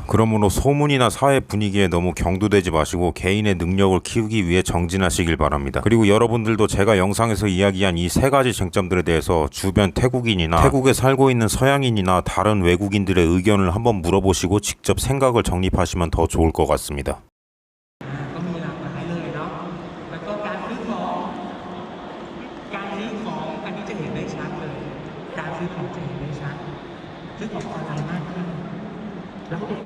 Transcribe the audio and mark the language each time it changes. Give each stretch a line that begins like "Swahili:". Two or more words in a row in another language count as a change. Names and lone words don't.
Korean: 그러므로 소문이나 사회 분위기에 너무 경도되지 마시고 개인의 능력을 키우기 위해 정진하시길 바랍니다. 그리고 여러분들도 제가 영상에서 이야기한 이 세 가지 쟁점들에 대해서 주변 태국인이나 태국에 살고 있는 서양인이나 다른 외국인들의 의견을 한번 물어보시고 직접 생각을 정립하시면 더 좋을 것 같습니다.
Thai: ก็มีหลากหลายเลยเนาะแล้วก็การซื้อของอันนี้จะเห็นได้ชัดเลยการซื้อของจะเห็นได้ชัดซื้อของออนไลน์มากขึ้นแล้ว